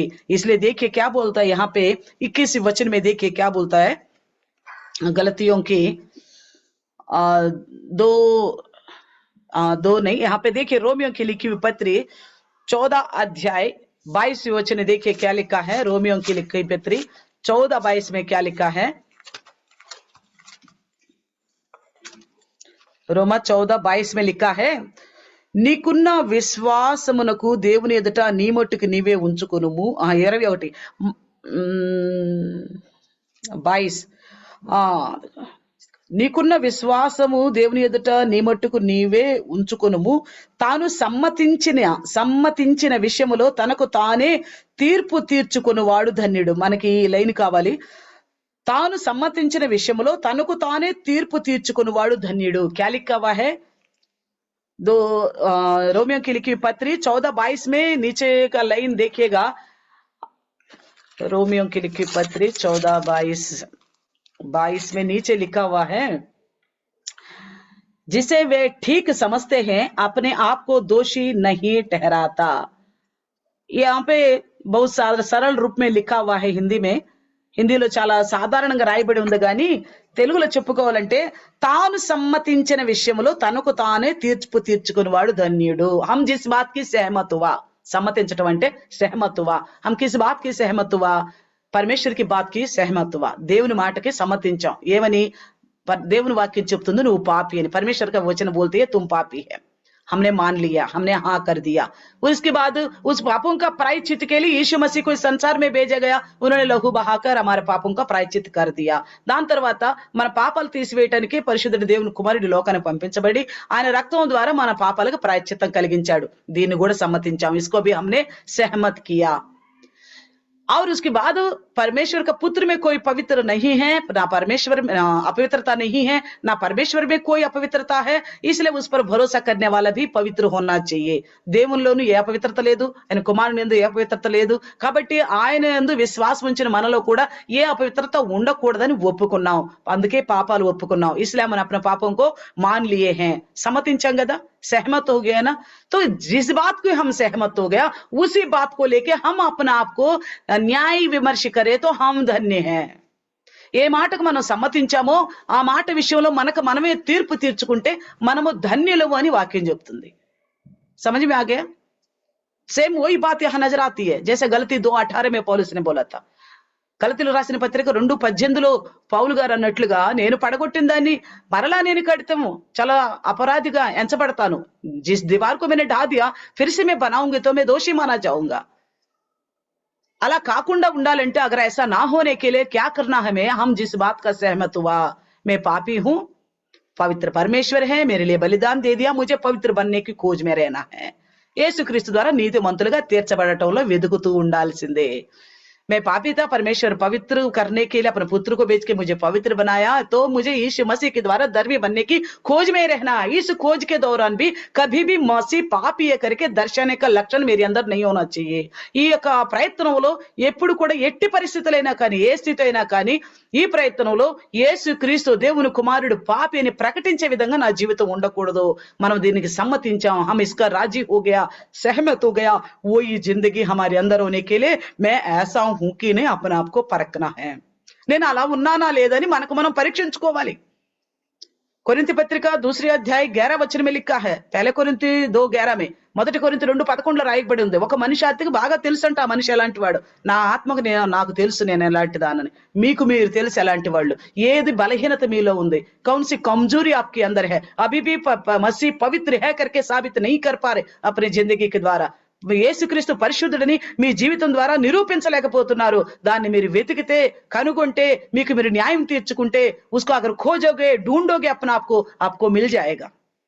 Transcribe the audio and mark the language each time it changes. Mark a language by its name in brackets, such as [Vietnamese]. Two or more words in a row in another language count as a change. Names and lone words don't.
[Hindi] इसलिए देखिए क्या बोलता है यहाँ पे 21 वचन में, देखिए क्या बोलता है गलतियों की दो नहीं, यहाँ पे देखिए रोमियो की लिखी हुई पत्री 14 अध्याय 22 वचन, देखिए क्या लिखा है। रोमियो की लिखी पत्री 14:22 में क्या लिखा है। रोमा 14:22 में लिखा है, [Telugu] నీకున్న విశ్వాసమునకు దేవుని ఎదుట నీ మట్టుకు నీవే ఉంచుకొనుము। 21 22 నీకున్న విశ్వాసము దేవుని ఎదుట నీ మట్టుకు నీవే ఉంచుకొనుము, తాను సమ్మతించిన విషయములో తనకు తానే తీర్పు తీర్చుకొనువాడు ధన్యుడు। మనకి ఈ లైన్ కావాలి, తాను సమ్మతించిన విషయములో తనకు తానే తీర్పు తీర్చుకొనువాడు ధన్యుడు। [Hindi] क्या लिखा हुआ है रोमियो की लिखी पत्री 14:22 में, नीचे का लाइन देखिएगा। रोमियो की लिखी पत्री 14:22 में नीचे लिखा हुआ है, जिसे वे ठीक समझते हैं अपने आप को दोषी नहीं ठहराता। यहाँ पे बहुत सरल रूप में लिखा हुआ है हिंदी में, [Telugu] హిందీలో చాలా సాధారణంగా రాయబడి ఉంది, కానీ తెలుగులో చెప్పుకోవాలంటే తాను సమ్మతించిన విషయంలో తనకు తానే తీర్పు తీర్చుకునేవాడు ధన్యుడు। [Hindi] हम जिस बात की सहमत हुआ, [Telugu] సమ్మతించడం అంటే [Hindi] सहमत हुआ, हम किस बात की सहमत हुआ, పరమేశ్వర్ की बात की सहमत हुआ, [Telugu] దేవుని మాటకి సమ్మతించాం। ఏమని? దేవుని వాక్యం చెప్తుంది నువ్వు పాపి అని, [Hindi] పరమేశ్వర్ का वचन बोलती है तुम पापी है। हमने मान लिया, हमने हाँ कर दिया। उसके बाद उस पापों का प्रायश्चित के लिए यीशु मसीह को इस संसार में भेजा गया, उन्होंने लहू बहाकर हमारे पापों का प्रायश्चित कर दिया। [Telugu] దాని తర్వాత మన పాపాలు తీసివేయడానికి పరిశుద్ధుడు దేవుని కుమారుడు లోకానికి పంపించబడి ఆయన రక్తం ద్వారా మన పాపాలకు ప్రాయశ్చిత్తం కలిగించాడు। దీన్ని కూడా సమ్మతించాం, [Hindi] इसको भी हमने सहमत किया। और उसके बाद परमेश्वर का पुत्र में कोई पवित्र नहीं है, ना परमेश्वर में अपवित्रता नहीं है, ना परमेश्वर में कोई अपवित्रता है, इसलिए उस पर भरोसा करने वाला भी पवित्र होना चाहिए। [Telugu] దేవునిలోను ఏ అపవిత్రత లేదు, ఆయన కుమారుని యందు ఏ అపవిత్రత లేదు, కాబట్టి ఆయన యందు విశ్వాసం ఉంచిన మనలో కూడా ఏ అపవిత్రత ఉండకూడదని ఒప్పుకున్నాం, అందుకే పాపాలు ఒప్పుకున్నాం। [Hindi] इसलिए हम अपने पापों को मान लिए हैं, [Telugu] సమ్మతించాం కదా, [Hindi] सहमत हो गया ना। तो जिस बात को हम सहमत हो गया, उसी बात को लेके हम अपने आप को न्याय विमर्श करे तो हम धन्य हैं। [Telugu] ఏ మాటకు మనం సమ్మతించామో ఆ మాట విషయంలో మనకు మనమే తీర్పు తీర్చుకుంటే మనము ధన్యులము అని వాక్యం చెప్తుంది। [Hindi] समझ में आ गया? सेम वही बात यहाँ नजर आती है, जैसे गलती 2:18 में पौलुस ने बोला था। [Telugu] గలతీయులకు రాసిన పత్రిక 2:18లో పౌలు గారు అన్నట్లుగా, నేను పడగొట్టిన దాన్ని మరలా నేను కడతాము, చాలా అపరాధిగా ఎంచబడతాను। [Hindi] जिस दीवार को मैंने ढा दिया फिर से मैं बनाऊंगी तो मैं दोषी माना जाऊंगा। [Telugu] అలా కాకుండా ఉండాలంటే [Hindi] अगर ऐसा ना होने के लिए क्या करना हमें, हम जिस बात का सहमत हुआ, मैं पापी हूं, पवित्र परमेश्वर है, मेरे लिए बलिदान दे दिया, मुझे पवित्र बनने की खोज में रहना है। [Telugu] యేసుక్రీస్తు ద్వారా నీతిమంతులుగా తీర్చబడటంలో వెదుకుతూ ఉండాల్సిందే। [Hindi] मैं पापी था, परमेश्वर पवित्र करने के लिए अपने पुत्र को भेज के मुझे पवित्र बनाया, तो मुझे यीशु मसीह के द्वारा धर्मी बनने की खोज में रहना। इस खोज के दौरान भी कभी भी मसीह पापी है करके दर्शाने का लक्षण मेरे अंदर नहीं होना चाहिए। [Telugu] ఈ యొక్క ప్రయత్నంలో ఎప్పుడు కూడా ఎట్టి పరిస్థితులైనా కానీ, ఏ స్థితి అయినా కానీ, ఈ ప్రయత్నంలో యేసుక్రీస్తు దేవుని కుమారుడు పాపి అని ప్రకటించే విధంగా నా జీవితం ఉండకూడదు। మనం దీనికి సమ్మతించాం, [Hindi] हम इसका राजी हो गया, सहमत हो गया, वो ये जिंदगी हमारे अंदर होने के लिए मैं ऐसा हूं कि नहीं अपने आप को परखना है। [Telugu] నేను అలా ఉన్నానా లేదని మనకు మనం పరీక్షించుకోవాలి। కొరింథీ పత్రిక 2 అధ్యాయ 11 వచనం [Hindi] में लिखा है, पहले కొరింథీ 2:11 में, [Telugu] మొదటి కొరింథీ 2:11లో రాయబడి ఉంది। ఒక మనిషి ఆత్మకి బాగా తెలుసంట ఆ మనిషి ఎలాంటి వాడు, నా ఆత్మకు నాకు తెలుసు నేను ఎలాంటి దానని, మీకు మీరు తెలుసు ఎలాంటి వాళ్ళు, ఏది బలహీనత మీలో ఉంది, [Hindi] कौन सी कमजोरी आपके अंदर है, अभी भी मसीह पवित्र है करके साबित नहीं कर पा रहे अपनी जिंदगी के द्वारा। [Telugu] యేసుక్రీస్తు పరిశుద్ధుడిని మీ జీవితం ద్వారా నిరూపించలేకపోతున్నారు। దాన్ని మీరు వెతికితే, కనుగొంటే, మీకు మీరు న్యాయం తీర్చుకుంటే, [Hindi] उसको अगर खोजोगे, ढूंढोगे अपने आप को, आपको मिल जाएगा।